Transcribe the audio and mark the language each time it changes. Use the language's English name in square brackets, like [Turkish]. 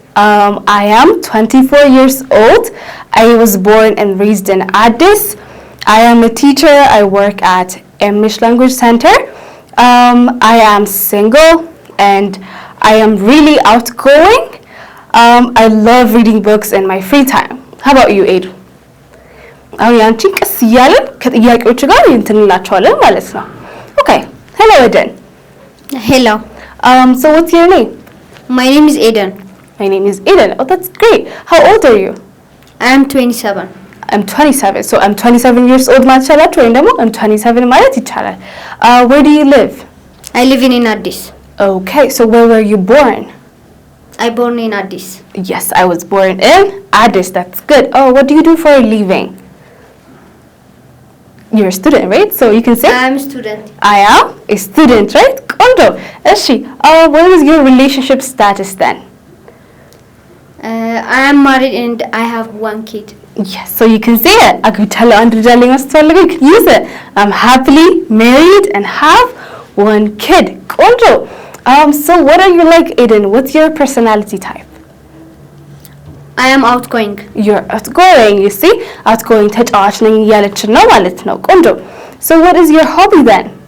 [English] I am 24 years old. I was born and raised in Addis. I am a teacher. I work at English Language Center. I am single and I am really outgoing. I love reading books in my free time. How about you, Edu? [Amharic] አሁን ያንቺን ቀስ እያለን ከጥያቄዎች ጋር እንትንላቸዋለን ማለት ነው። Okay. [English] Hello, Eden. Hello. So what's your name? My name is Eden. My name is Eden. Oh, that's great. How old are you? I am 27. I'm 27. So I'm 27 years old [Amharic] ማለት ይቻላል ወይም ደግሞ [English] I'm 27 [Amharic] ማለት ይቻላል። [English] Where do you live? I live in Addis. Okay. So where were you born? I born in Addis. Yes, I was born in Addis. That's good. Oh, what do you do for a living? You're a student, right? So you can say I am a student. I am a student, right? ቆንጆ። እሺ, what is your relationship status then? I am married and I have one kid. Yes, so you can say it. [Amharic] አግብቻለሁ አንድ ልጅ አለኝ አስተዋለሁ። [English] You can use it. I'm happily married and have one kid. ቆንጆ። So what are you like, Eden? What's your personality type? I am outgoing. You're outgoing, you see? [Amharic] Outgoing ተጫዋች ነኝ እያለች ነው ማለት ነው። ቆንጆ። [English] So what is your hobby then?